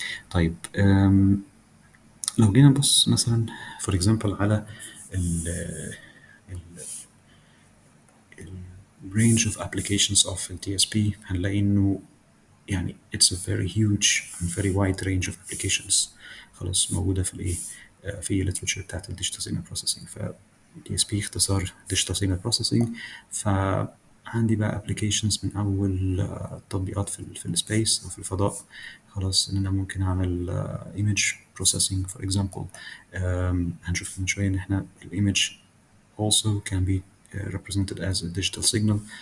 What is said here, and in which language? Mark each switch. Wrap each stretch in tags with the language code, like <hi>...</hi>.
<ar>طيب لو جينا نبص مثلا for example على ال range of applications of ال TSP، هنلاقي إنه يعني</ar> <en>it's a very huge and very wide range of applications</en> <ar>خلاص موجودة في في literature بتاعت ال digital signal processing. ف DSP اختصار digital signal processing. فعندي بقى applications من أول تطبيقات في السبيس أو في الفضاء، خلاص إن أنا ممكن أعمل image processing for example. هنشوف من شوية إن إحنا ال</ar> <en>image also can be represented as a digital signal.</en>